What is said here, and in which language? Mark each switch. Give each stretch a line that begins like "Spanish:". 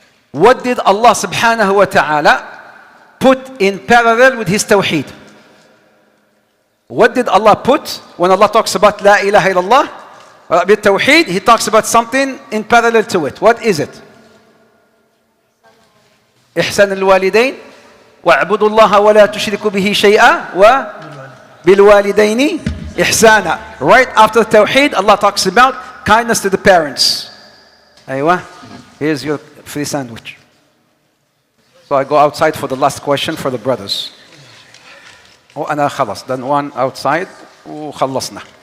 English: What did Allah subhanahu wa ta'ala put in parallel with His tawheed? What did Allah put when Allah talks about La ilaha illallah? With tawheed, He talks about something in parallel to it. What is it?
Arabic: إحسان الوالدين واعبدوا الله ولا تشركوا به شيئا وبالوالدين إحسانا.
English: Right after tawheed, Allah talks about kindness to the parents.
Arabic: أيوة.
English: Here's your free sandwich. So I go outside for the last question for the brothers.
Arabic: وأنا خلص.
English: Then one outside
Arabic: وخلصنا.